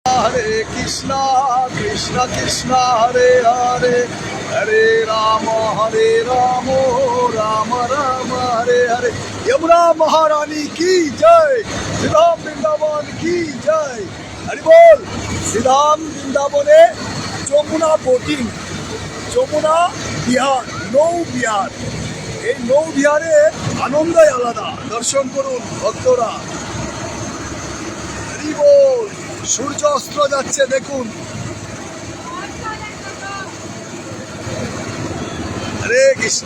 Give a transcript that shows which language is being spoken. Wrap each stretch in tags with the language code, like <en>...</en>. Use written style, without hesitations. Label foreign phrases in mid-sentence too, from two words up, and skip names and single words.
<bn>হরে কৃষ্ণ কৃষ্ণ কৃষ্ণ হরে হরে হরে রাম রাম রাম হরে হরে।</bn> <hi>यमुना महारानी की जय, श्रीराम वृंदावन की जय।</hi> <bn>হরি বোল। শ্রীরাম বৃন্দাবনে যমুনা বোটিং, যমুনা বিহার, নৌ বিহার। এই নৌ বিহারের আনন্দই আলাদা। দর্শন করুন ভক্তরা। হরি বল। সূর্য অস্ত যাচ্ছে দেখুন। হরে কৃষ্ণ।</bn>